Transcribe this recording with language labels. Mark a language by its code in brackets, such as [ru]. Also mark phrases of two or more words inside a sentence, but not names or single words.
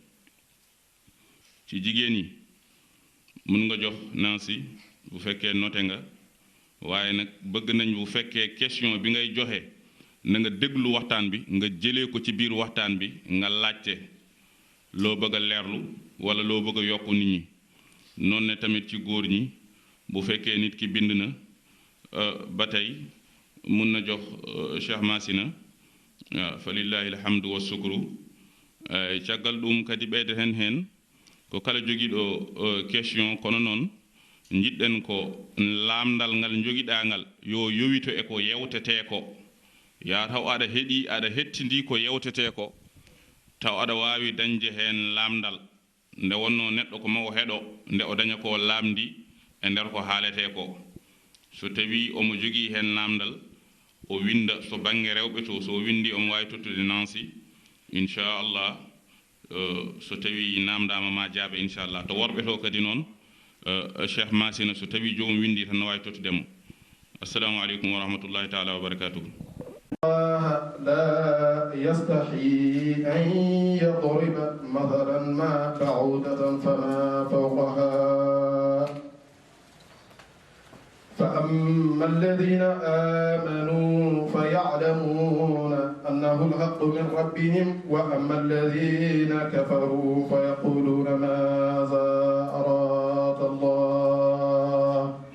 [wo] ci jigéen yi mun nga jox Nancy bu fekkee noté nga waaye nag bëgg nañ bu fekkee question bi ngay joxe na nga déglu waxtaan bi nga jëlee ko ci biir waxtaan bi nga laajte loo bëgg a leerlu wala loo bëgg a yokk nit ñi noonu ne tamit ci góor ñi bu fekkee nit ki bind na ba tey mun na jox Cheikh Massina [ar] فلله الحمد والشكر [wo] caggal [ff] ɗum kadi ɓeyde hen ko kala jogiiɗo question kono noon jiɗɗen ko laamdal ngal jogiɗa ngal yo yowito e ko yewtete ko ya taw aɗa heeɗi aɗa hettindi ko yewtete ko taw aɗa waawi dañde heen laamdal nde wonno neɗɗo ko mawo heɗo nde o daña ko laamdi e nder ko haalete ko so tawi omo jogii heen laamdal o winda so baŋnge rewɓe to so windi omo waawi tottude Nancy inchallah so tawi namdama ma jaaɓe inchallah to worɓe to kadi noon Cheikh Massina so tawi jomum windi tan no wawi tottudemo [ar] السلام عليكم ورحمة الله تعالى وبركاته لا يستحي أن يضرب مثلا ما بعودة فما فوقها فأما الذين آمنوا فيعلمون أنه الحق من ربهم وأما الذين كفروا فيقولون ماذا أراد الله